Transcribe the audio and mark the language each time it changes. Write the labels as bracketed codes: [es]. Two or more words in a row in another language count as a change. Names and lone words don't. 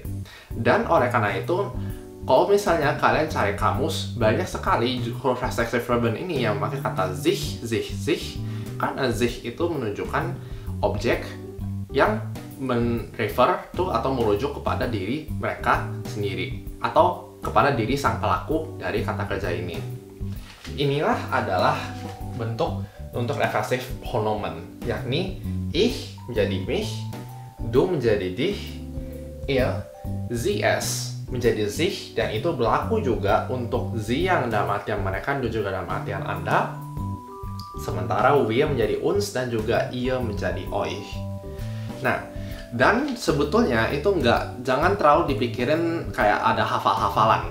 [id] Dan oleh karena itu, kalau misalnya kalian cari kamus, banyak sekali huruf [de] reflexive verben [id] ini yang memakai kata sich, karena sich itu menunjukkan objek yang [en] refer to [id] atau merujuk kepada diri mereka sendiri atau kepada diri sang pelaku dari kata kerja ini. Inilah adalah bentuk untuk [de] reflexive pronomen, [id] yakni ich menjadi mich, du menjadi dich, [de] ihr, sie es [id] menjadi sich, dan itu berlaku juga untuk sie yang dalam artian mereka, du juga dalam artian Anda, sementara wir menjadi uns dan juga ihr menjadi euch. Nah, dan sebetulnya itu jangan terlalu dipikirin kayak ada hafal-hafalan.